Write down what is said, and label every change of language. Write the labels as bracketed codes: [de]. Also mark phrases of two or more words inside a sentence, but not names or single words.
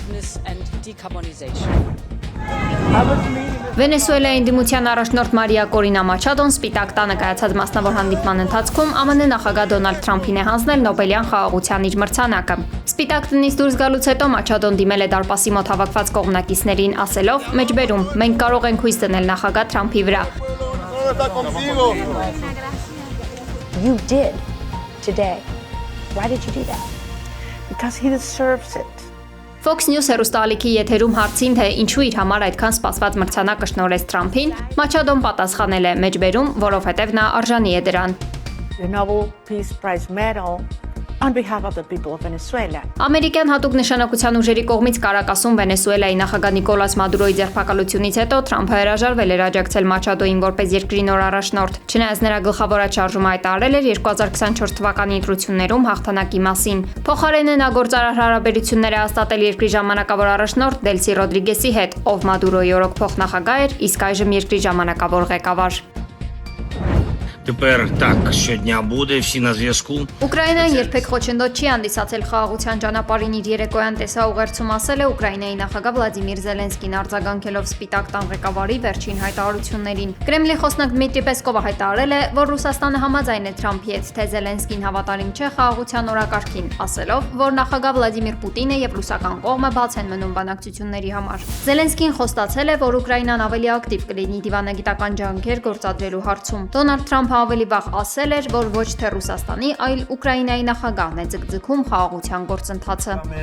[hy] Վենեսուելայի ընդդիմության առաջնորդ Մարիա Կորինա Մաչադոն Սպիտակ տանը կայացած մասնավոր հանդիպման ընթացքում ԱՄՆ նախագահ Դոնալդ Թրամփին է հանձնել Նոբելյան խաղաղության իր մրցանակը։ Սպիտակ տնից դուրս գալուց հետո Մաչադոն դիմել է դարպասի մոտ հավաքված կողմնակիցներին, ասելով. «Մեջբերում, մենք կարող ենք հույս դնել նախագահ Թրամփի վրա»։ [en] You did today. Why did you do that? Because he deserves it. [hy] Fox News հեռուստաալիքի եթերում հարցին, թե ինչու իր համար այդքան սպասված մրցանակը շնորհեց Թրամփին, Մաչադոն պատասխանել է. «Մեջբերում, որովհետև նա արժանի է դրան»։ [en] The Nobel Peace Prize medal on behalf of the people of Venezuela. [hy] Ամերիկյան հատուկ նշանակության ուժերի կողմից Կարակասում Վենեսուելայի նախագահ Նիկոլաս Մադուրոյի ձերբակալությունից հետո Թրամփը հրաժարվել էր աջակցել Մաչադոյին որպես երկրի նոր առաջնորդ։ Չնայած նրա գլխավոր շարժումը հայտարարել էր 2024 թվականի ընտրություններում հաղթանակի մասին։ Փոխարենը նա գործարար հարաբերություններ է հաստատել երկրի ժամանակավոր առաջնորդ Դելսի Ռոդրիգեսի հետ, ով Մադուրոյի օրոք փոխնախագահ էր, իսկ այժմ երկրի ժամանակավոր ղեկավար։ [uk] Тепер так, щодня буде, всі на зв'язку. [hy] Ուկրաինան երբեք խոչընդոտ չի հանդիսացել խաղաղության ճանապարհին իր երեկոյան տեսաուղերձում ասել է Ուկրաինայի նախագահ Վլադիմիր Զելենսկին արձագանքելով Սպիտակ տան ղեկավարի վերջին հայտարարություններին։ Կրեմլի խոսնակ Դմիտրի Պեսկովը հայտարարել է, որ Ռուսաստանը համաձայն է Թրամփի հետ, թե Զելենսկին հավատարիմ չէ խաղաղության օրակարգին, ասելով, որ նախագահ Վլադիմիր Պուտինը եւ ռուսական կողմը բաց են մնում բանակցությունների համար։ Զելենսկին խոստացել է, որ Ուկրաինան ավելի ակտիվ կլինի դիվանագիտական ջանքեր գործադրելու հարցում։ Դոնալդ Թրամփը ավելի վաղ ասել էր, որ ոչ թե Ռուսաստանի, այլ Ուկրաինայի նախագահն է ձգձգում խաղաղության գործընթացը։